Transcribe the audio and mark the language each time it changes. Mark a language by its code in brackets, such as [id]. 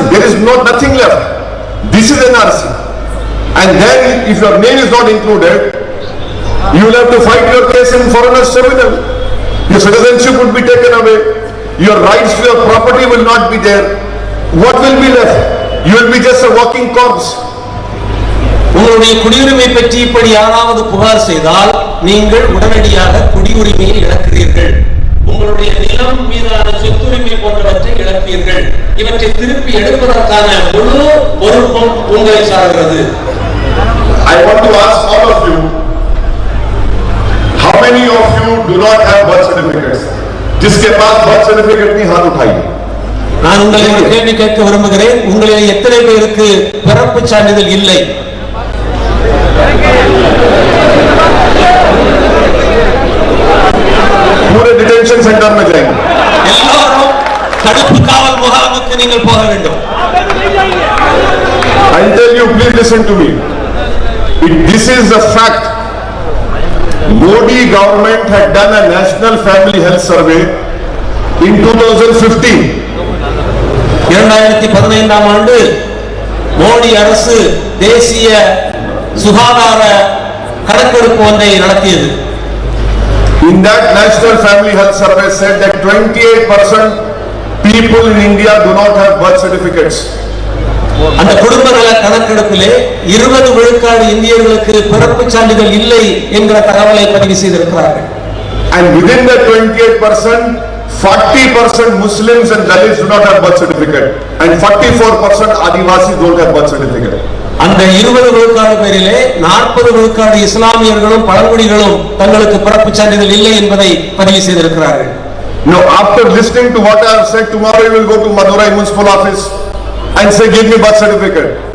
[en] There is nothing left. This is NRC. And then, if your name is not included, you will have to fight your case in foreigners' tribunal. Your citizenship would be taken away. Your rights to your property will not be there. What will be left? You will be just a walking corpse. [ta] உங்களுடைய குடியுரிமை பற்றி இப்படி யாராவது புகார் செய்தால் நீங்கள் உடனடியாக குடியுரிமையை இழக்கிறீர்கள். உங்களுடைய நிலம் மீதான சொத்துரிமை போன்றவற்றை இழப்பீர்கள். இவற்றை திருப்பி எடுப்பதற்கான முழு பொறுப்பும் உங்களை சார்கிறது. [en] I want to ask all of you, how many of you do not have birth certificates? [hi] जिसके पास birth certificate नहीं, हाथ उठाइए. [ta] நான் உங்களை ஒரு கேள்வி கேட்க விரும்புகிறேன். உங்களில் எத்தனை பேருக்கு பிறப்பு சான்றிதழ் இல்லை? [hi] पूरे डिटेंशन सेंटर में जाएंगे. [ta] எல்லாரும் தடுப்பு காவல் முகாமுக்கு நீங்கள் போக வேண்டும். [en] I'll tell you, please listen to me. This is a fact. Modi government had done a national family health survey in 2015. [ta] 2015ஆம் ஆண்டு மோடி அரசு தேசிய சுகாதார கணக்கெடுப்பு ஒன்றை நடத்தியது. [en] In that national family health survey said that 28% people in India do not have birth certificates. [ta] அந்த குடும்ப நல கணக்கெடுப்பிலே 20 விழுக்காடு இந்தியர்களுக்கு பிறப்பு சான்றிதழ் இல்லை என்கிற தகவலை பதிவு செய்திருக்கிறார்கள். [en] And within the 28%, 40% Muslims and Dalits do not have birth certificate, and 44% Adivasis don't have birth certificate. [ta] அந்த 20 விழுக்காடு பேரிலே 40 விழுக்காடு இஸ்லாமியர்களும் பழங்குடிகளும் தங்களுக்கு பிறப்பு சான்றிதழ் இல்லை என்பதை பதிவு செய்திருக்கிறார்கள். [en] Now, after listening to what I have said, tomorrow you will go to Madurai municipal office and say, give me birth certificate.